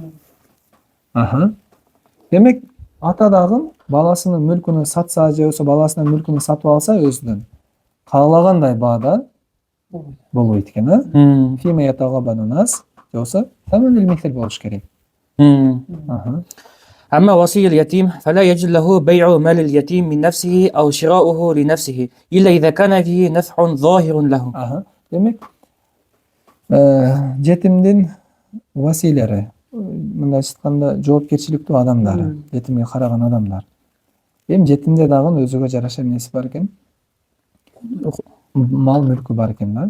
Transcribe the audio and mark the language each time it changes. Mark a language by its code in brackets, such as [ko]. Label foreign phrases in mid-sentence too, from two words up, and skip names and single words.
[ky] Демек, ата дагы баласынын мүлкүн сатса же болбосо баласынын мүлкүн сатып алса өзүнүн каалагандай баада болбойт экен, а? [ar] فيما يتغابن الناس [ky] же болбосо [ar] ثمن المثل [ky] болуш керек. [ar] أما وصي اليتيم فلا يجوز له بيع مال اليتيم من نفسه أو شراؤه لنفسه إلا إذا كان فيه نفع ظاهر له. [ky] Демек, жетимдин василери, мындайча айтканда жоопкерчиликтүү адамдар, жетимге караган адамдар. Жетимде дагы өзүгө жараша эмнеси бар экен? Мал мүлкү бар экен да.